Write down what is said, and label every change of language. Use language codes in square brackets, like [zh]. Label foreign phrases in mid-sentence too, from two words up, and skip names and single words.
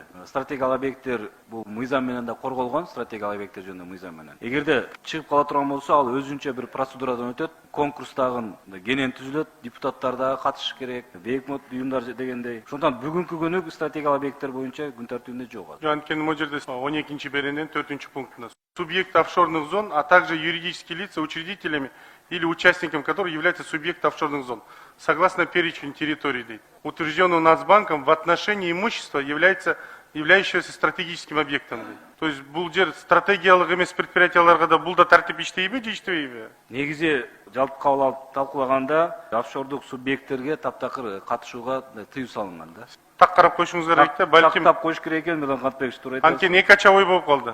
[ky] Стратегиялык объекттер бул мыйзам менен да корголгон, стратегиялык объекттер жөнүндө мыйзам менен. Эгерде чыгып кала турган болсо, ал өзүнчө бир процедурадан өтөт. Конкурс дагы кенен түзүлөт, депутаттар дагы катышыш керек, бейөкмөт уюмдар дегендей. Ошондон бүгүнкү күнү стратегиялык объекттер боюнча күн тартибинде жок. Анткени могу жерде 12 беренин 4 пунктунда [ru] субъект офшорных зон, а также юридические лица учредителями или участником которых является субъект офшорных зон, согласно перечню территорий, утвержденного Нацбанком в отношении имущества, являющегося стратегическим объектом. То есть [ky] бул жер стратегиялык эмес предприятияларга да бул да тартип иштейби же иштебейби? Негизи жалпы кабыл алып талкуулаганда офшордук субъекттерге таптакыр катышууга тыюу салынган да. Так карап коюшуңуз керек да, балким. Так коюш керек экен, Мирлан Кантбекович туура айтат. Анткени эки ача ой болуп калды.